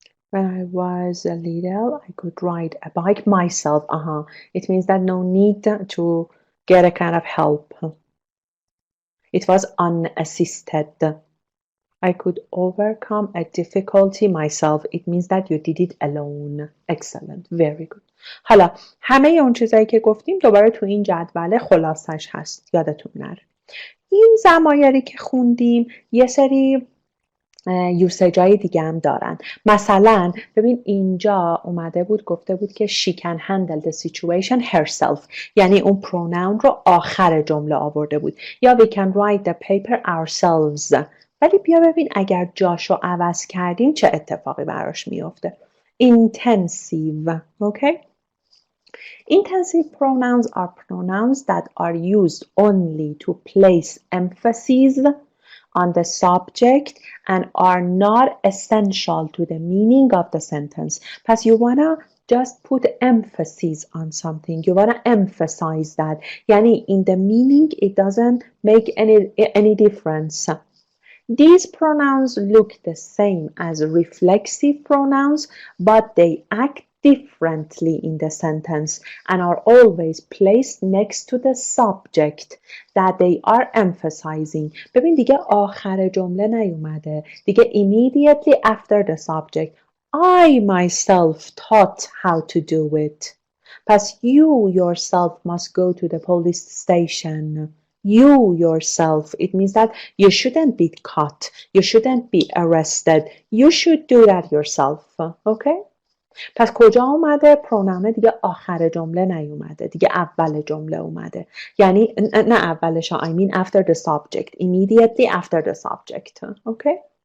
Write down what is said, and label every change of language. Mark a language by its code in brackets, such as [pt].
[en] When I was little, I could ride a bike myself. It means that no need to get a kind of help. It was unassisted. I could overcome a difficulty myself. It means that you did it alone. Excellent. Very good. [fa] حالا همه اون چیزایی که گفتیم دوباره تو این جدول خلاصش هست. یادتون نره. این ضمایری که خوندیم یه سری یوسیج های دیگه هم دارن. مثلا ببین اینجا اومده بود گفته بود که [en] she can handle the situation herself. [fa] یعنی اون پروناون رو آخر جمله آورده بود. [en] یا we can write the paper ourselves. [fa] ولی بیا ببین اگر جاشو عوض کردیم چه اتفاقی براش میفته. [en] Intensive. Okay? Intensive pronouns are pronouns that are used only to place emphasis on the subject and are not essential to the meaning of the sentence. [fa] پس [en] you wanna just put emphasis on something. You wanna emphasize that. [fa] یعنی [en] in the meaning it doesn't make any difference. These pronouns look the same as reflexive pronouns, but they act differently in the sentence and are always placed next to the subject that they are emphasizing. [fa] ببین دیگه آخر جمله نیومده. [en] دیگه immediately after the subject. I myself taught how to do it. پس you yourself must go to the police station. You yourself, it means that you shouldn't be caught. You shouldn't be arrested. You should do that yourself. Okay? [fa] پس کجا اومده؟ پرونامه دیگه آخر جمله نیومده. دیگه اول جمله اومده. یعنی نه اولش [en] I mean after the subject. Immediately after the subject. Okay?